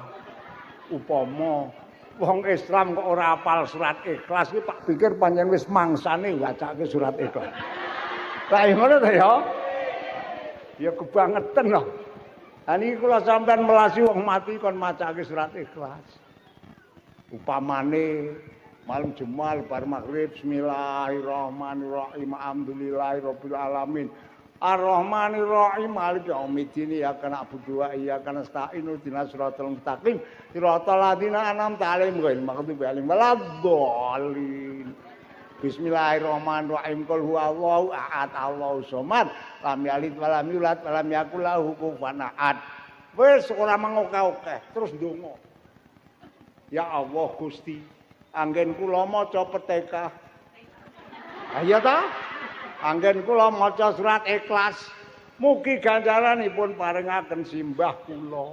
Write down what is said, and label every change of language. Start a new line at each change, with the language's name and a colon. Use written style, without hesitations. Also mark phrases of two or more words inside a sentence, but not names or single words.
Javanese: Upama wong Islam kok ora apal surat Ikhlas iki tak pikir panjenengan wis mangsane wacake surat Ikhlas. Lah ngono ta ya? Ya kebangetan loh. Lah niki kula sampean melasi wong mati kon macake surat Ikhlas. Upamane malam Jumat bar maghrib
Arabic: بسم الله الرحمن الرحيم الحمد لله رب العالمين. الرحمن الرحيم مالك يوم الدين إياك نعبد وإياك نستعين اهدنا الصراط المستقيم صراط الذين أنعمت عليهم غير المغضوب عليهم ولا الضالين. بسم الله الرحمن الرحيم. قل هو الله أحد الله الصمد لم يلد ولم يولد ولم يكن له كفوا أحد.
Javanese: Wis ora mengokeh-okeh terus ndonga. Ya Allah Gusti, anggen kula maca Fatihah. Ayo ta? Anggen kula maca surat Ikhlas, mugi ganjaranipun paringaken simbah kula.